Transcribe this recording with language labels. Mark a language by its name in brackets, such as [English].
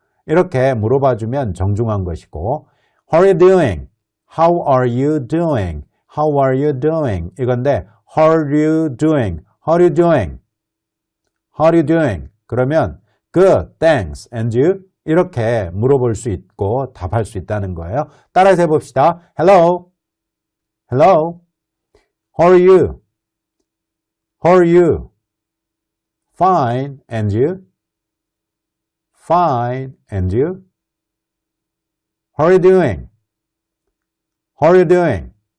[Korean] 이렇게 물어봐 주면 정중한 것이고 [English] How are you doing? How are you doing? How are you doing? [Korean] 이건데 [English] How are you doing? How are you doing? How are you doing? 그러면 Good, thanks, and you? [Korean] 이렇게 물어볼 수 있고 답할 수 있다는 거예요. 따라서 해봅시다. [English] Hello, hello, how are you? How are you? Fine, and you? Fine, and you? How are you doing? How are you doing?